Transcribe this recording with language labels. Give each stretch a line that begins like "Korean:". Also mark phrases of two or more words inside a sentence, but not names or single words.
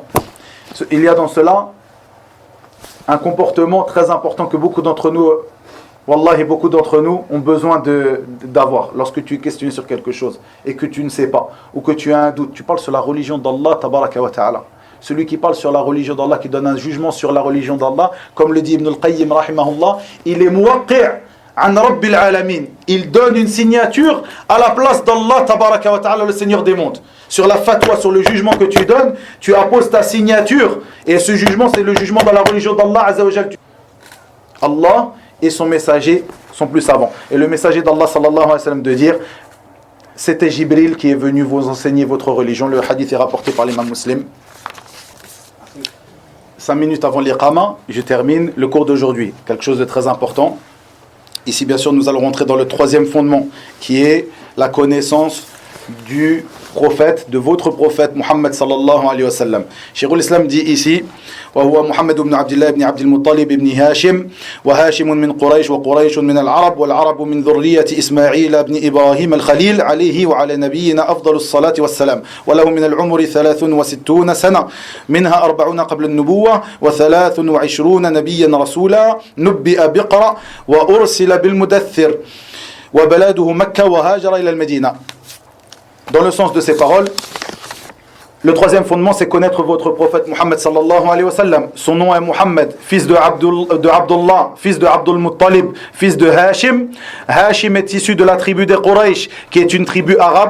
French: Il y a dans cela un comportement très important que beaucoup d'entre nous, wallahi, beaucoup d'entre nous ont besoin d'avoir. Lorsque tu es questionné sur quelque chose et que tu ne sais pas, ou que tu as un doute, tu parles sur la religion d'Allah,
Arabic: تبارك وتعالى.
French: Celui qui parle sur la religion d'Allah, qui donne un jugement sur la religion d'Allah, comme le dit Ibn al-Qayyim, rahimahullah, il est
Arabic: موقع عن رب العالمين.
French: Il donne une signature à la place d'Allah,
Arabic: تبارك وتعالى,
French: le Seigneur des mondes. Sur la fatwa, sur le jugement que tu donnes, tu apposes ta signature. Et ce jugement, c'est le jugement dans la religion d'Allah,
Arabic: عز وجل.
French: Allah et son messager sont plus savants. Et le messager d'Allah,
Arabic: صلى الله عليه وسلم,
French: de dire, c'était Jibril qui est venu vous enseigner votre religion. Le hadith est rapporté par l'imam Muslim. 5 minutes avant l'iqama, je termine le cours d'aujourd'hui. Quelque chose de très important. Ici, bien sûr, nous allons rentrer dans le troisième fondement, qui est la connaissance du prophète, de votre prophète Muhammad
Arabic: صلى الله عليه وسلم.
French: Cheikh l'Islam dit ici,
Arabic: وهو محمد بن عبد الله بن عبد المطلب بن هاشم وهاشم من قريش وقريش من العرب والعرب من ذرية إسماعيل بن إبراهيم الخليل عليه وعلى نبينا أفضل الصلاة والسلام وله من العمر 63 سنة منها 40 قبل النبوة و23 نبيا رسولا نبئ بقرأ وأرسل بالمدثر وبلاده مكة وهاجر إلى المدينة.
French: Dans le sens de ces paroles, le troisième fondement, c'est connaître votre prophète Muhammad
Arabic: صلى الله عليه وسلم.
French: Son nom est Muhammad, fils de Abdullah, fils de Abdul Muttalib, fils de Hashim. Hashim est issu de la tribu des Quraysh, qui est une tribu arabe.